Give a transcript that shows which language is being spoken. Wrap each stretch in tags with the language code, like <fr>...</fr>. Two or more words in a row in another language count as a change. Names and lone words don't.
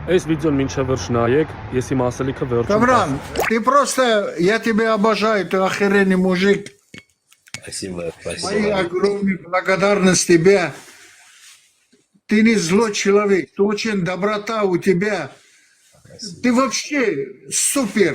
<hy>Այս видеոն մինչև վերջ նայեք, ես իմ ասելիքը վերջում</hy> <ru>Кавран, ты просто, я тебя обожаю, ты охеренный мужик. Спасибо, Мои спасибо. огромные благодарность тебе. Ты не злой человек, ты очень доброта у тебя. Ты вообще супер.</ru>